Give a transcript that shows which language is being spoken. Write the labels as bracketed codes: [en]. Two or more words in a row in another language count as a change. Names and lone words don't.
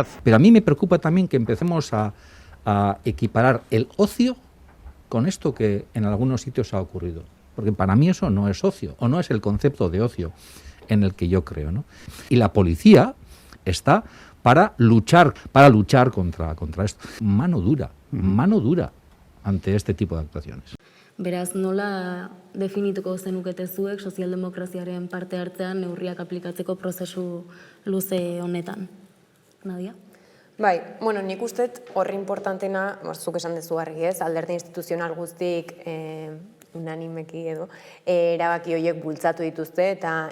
[es] Pero a mí me preocupa también que empecemos a equiparar el ocio con esto que en algunos sitios ha ocurrido. Porque para mí eso no es ocio, o no es el concepto de ocio en el que yo creo, ¿no? Y la policía está para luchar contra esto. Mano dura ante este tipo de actuaciones. [eu] Beraz, nola definituko zenukete zuek sozialdemokraziaren parte hartzean neurriak aplikatzeko prozesu luze honetan? Nadia? Bai, bueno, nik ustet horri importantena, zuk esan dezu argi ez, alderdi instituzional guztik unanimeki edo, erabaki horiek bultzatu dituzte eta